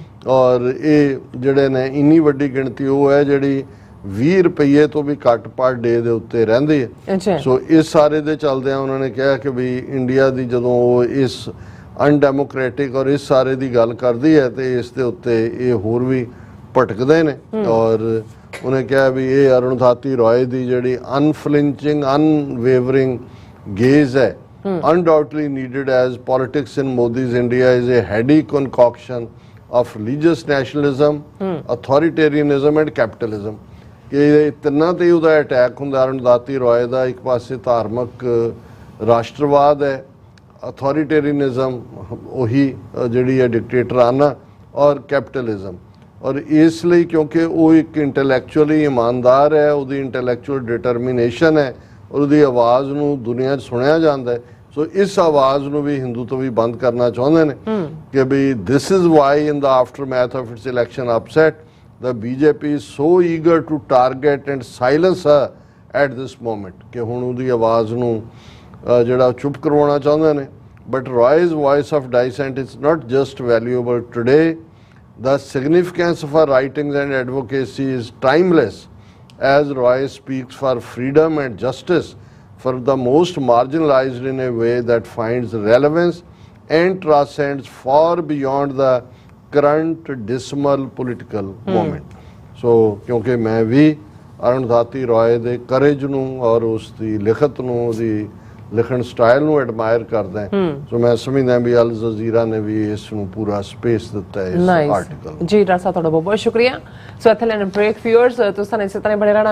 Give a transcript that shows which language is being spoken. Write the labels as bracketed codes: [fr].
[pa] ਔਰ ਇਹ ਜਿਹੜੇ ਨੇ ਇੰਨੀ ਵੱਡੀ ਗਿਣਤੀ ਉਹ ਹੈ ਜਿਹੜੀ 20 ਰੁਪਏ ਤੋਂ ਵੀ ਘੱਟ ਪਰ ਡੇ ਦੇ ਉੱਤੇ ਰਹਿੰਦੀ ਹੈ। ਸੋ ਇਸ ਸਾਰੇ ਦੇ ਚਲਦਿਆਂ ਉਹਨਾਂ ਨੇ ਕਿਹਾ ਕਿ ਵੀ ਇੰਡੀਆ ਦੀ ਜਦੋਂ ਉਹ ਇਸ ਅਨਡੈਮੋਕ੍ਰੈਟਿਕ ਔਰ ਇਸ ਸਾਰੇ ਦੀ ਗੱਲ ਕਰਦੀ ਹੈ ਤੇ ਇਸ ਦੇ ਉੱਤੇ ਇਹ ਹੋਰ ਵੀ ਭਟਕਦੇ ਨੇ। ਔਰ ਉਹਨੇ ਕਿਹਾ ਵੀ ਇਹ ਅਰੁਣਧਾਤੀ ਰਾਏ ਦੀ ਜਿਹੜੀ ਅਨਫਲਿੰਚਿੰਗ ਅਨਵੇਵਰਿੰਗ ਗੇਜ਼ ਹੈ [en] undoubtedly needed as politics in Modi's India is a heady concoction of religious nationalism, authoritarianism and capitalism। [pa] ਕਿ ਤਿੰਨਾਂ ਤੇ ਉਹਦਾ ਅਟੈਕ ਹੁੰਦਾ ਅਰੁਣਧਾਤੀ ਰਾਏ ਦਾ। ਇੱਕ ਪਾਸੇ ਧਾਰਮਿਕ ਰਾਸ਼ਟਰਵਾਦ ਹੈ, ਅਥੋਰੀਟੇਰੀਅਨਿਜ਼ਮ ਉਹੀ ਜਿਹੜੀ ਹੈ ਡਿਕਟੇਟਰਾਨਾ, ਔਰ ਕੈਪੀਟਲਿਜ਼ਮ। ਔਰ ਇਸ ਲਈ ਕਿਉਂਕਿ ਉਹ ਇੱਕ ਇੰਟੈਲੈਕਚੁਅਲੀ ਇਮਾਨਦਾਰ ਹੈ, ਉਹਦੀ ਇੰਟੈਲੈਕਚੁਅਲ ਡਿਟਰਮੀਨੇਸ਼ਨ ਹੈ, ਉਹਦੀ ਆਵਾਜ਼ ਨੂੰ ਦੁਨੀਆ 'ਚ ਸੁਣਿਆ ਜਾਂਦਾ ਹੈ। ਸੋ ਇਸ ਆਵਾਜ਼ ਨੂੰ ਵੀ ਹਿੰਦੂ ਤੋਂ ਵੀ ਬੰਦ ਕਰਨਾ ਚਾਹੁੰਦੇ ਨੇ ਕਿ ਵੀ [en] this is why in the aftermath of its election upset the BJP is so eager to target and silence her at this moment [pa] ਕਿ ਹੁਣ ਉਹਦੀ ਆਵਾਜ਼ ਨੂੰ ਜਿਹੜਾ ਚੁੱਪ ਕਰਵਾਉਣਾ ਚਾਹੁੰਦੇ ਨੇ। [en] But Roy's voice of dissent is not just valuable today, The significance of her writings and advocacy is timeless, as Roy speaks for freedom and justice for the most marginalized in a way that finds relevance and transcends far beyond the current dismal political moment. [pa] So, [hi] क्योंकि मैं भी [pa] ਅਰੁਣਧਾਤੀ ਰॉय ਦੇ craze ਨੂੰ ਔਰ ਉਸ ਦੀ ਲਿਖਤ ਨੂੰ, ਉਹਦੀ ਲਿਖਣ ਸਟਾਈਲ ਨੂੰ ਐਡਮਾਇਰ ਕਰਦਾ ਸੋ ਮੈਂ ਸਮਝਦਾ ਵੀ ਅਲ ਜਜ਼ੀਰਾ ਨੇ ਵੀ ਇਸ ਨੂੰ ਪੂਰਾ ਸਪੇਸ ਦਿੱਤਾ ਹੈ ਇਸ ਆਰਟੀਕਲ ਜੀ। ਡਾਕਟਰ ਸਾਹਿਬ ਤੁਹਾਡਾ ਬਹੁਤ ਬਹੁਤ ਸ਼ੁਕਰੀਆ। ਸੋ ਇੱਥੇ ਲੈਣ ਬ੍ਰੇਕ ਵਿਊਅਰਸ, ਤੁਸੀਂ ਇਸੇ ਤਰ੍ਹਾਂ ਬਣੇ ਰਹਿਣਾ।